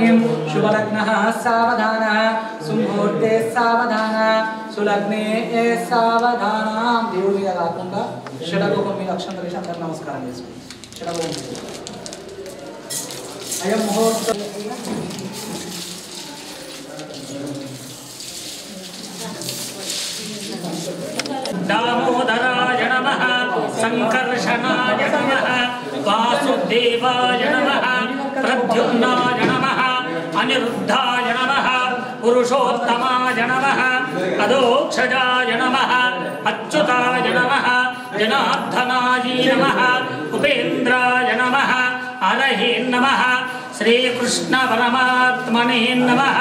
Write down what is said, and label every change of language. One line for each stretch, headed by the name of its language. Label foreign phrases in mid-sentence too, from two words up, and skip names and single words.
Sanskrit: शुभलग्नः सावधान सुमुहूर्ते सावधान सुलग्ने सावधान।
Telugu: దేవుడి మీద కాకుండా షడగోపం మీద అక్షంతలు వేసి అందరూ నమస్కారం చేసుకోండి.
Sanskrit: షడగోపం అయం ముహూర్తం दामोदराय नमः संकर्षणाय नमः वासुदेवाय नमः प्रद्युम्नाय नमः अनिरुद्धाय नमः पुरुषोत्तमाय नमः अधोक्षजाय नमः अच्युताय नमः जनार्दनाय नमः उपेन्द्राय नमः हरये नमः श्रीकृष्ण परमात्मने नमः।